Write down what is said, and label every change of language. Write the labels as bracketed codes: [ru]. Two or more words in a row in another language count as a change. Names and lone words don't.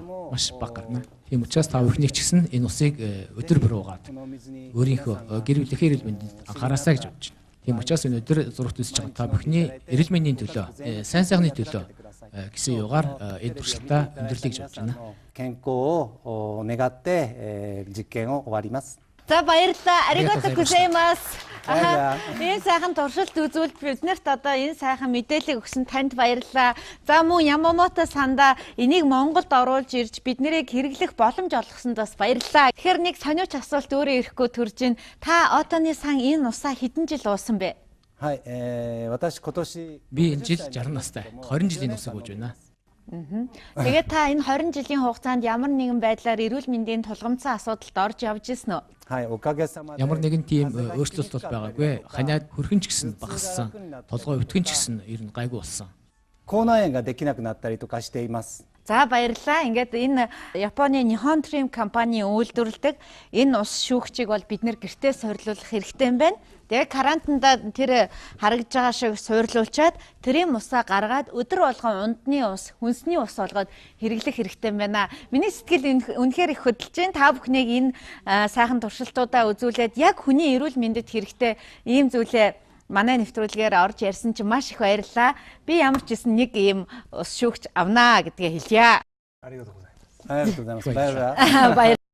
[mn] Маш бага гарна. Тийм учраас та бүхний ч гэсэн энэ усыг өдөр бүр уугаад өөрийнхөө гэр бүлийн эрүүл мэндэд анхаараасаа гэж бодож байна. Тийм учраас энэ өдөр зурагт үзэж байгаа та бүхний эрүүл мэндийн төлөө, сайн сайхны төлөө гэсэн югаар энэ туршилтаа өндөрлөе гэж бодож байна. [ja] 健康を願って、実験を終わります。 [mn] За баярлалаа. [ja] ありがとうございます. [mn] Энэ сайхан туршилт үзүүлж биднэрт одоо энэ сайхан мэдээлэл өгсөн танд баярлалаа. За мөн Ямамото санда энийг Монголд оруулж ирж биднэрийг хэрэглэх боломж олгосонд бас баярлалаа. Тэгэхээр нэг сониуч асуулт өөрөө ирэхгүй төрж байна. Та Отоны сан энэ усаа хэдэн жил уусан бэ? [ja] はい、私今年 [mn] Би энэ жил 60 настай. 20 жилийн усыг ууж байна. Тэгээд та энэ 20 жилийн хугацаанд ямар нэгэн байдлаар эрүүл мэндийн тулгамдсан асуудалд орж явж ирсэн үү? [ja] はい、おかげさまで [mn] Ямар нэгэн тийм өөрчлөлт бол байгаагүй. Ханиад хөрхөн ч гэсэн багассан. Толгой өвтгөн ч гэсэн ер нь гайгүй болсон. [ja] 口内炎ができなくなったりとかしています。 [mn] За баярлалаа. Ингээд энэ Японы Nihon Trim компани үйлдвэрлэдэг энэ ус шүүгчийг бол бид нэр гэртээ суурлуулах хэрэгтэй юм байна. Тэгээ карантинда тэр харагдж байгаа шиг суурлуулчаад тэрийн усаа гаргаад өдөр болгон ундны ус, хүнсний ус болгоод хэрэглэх хэрэгтэй юм байна. Миний сэтгэл үнэхээр их хөдөлж байна. Та бүхнийг энэ сайхан туршилтуудаа үзүүлээд яг хүний эрүүл мэндэд хэрэгтэй ийм зүйлээ манай нэвтрүүлгээр орж ярьсан чинь маш их баярлалаа. Би ямар ч гэсэн нэг ийм ус шүүгч авнаа гэдгээ хэлье. [ja] ありがとうございます。バイバイ。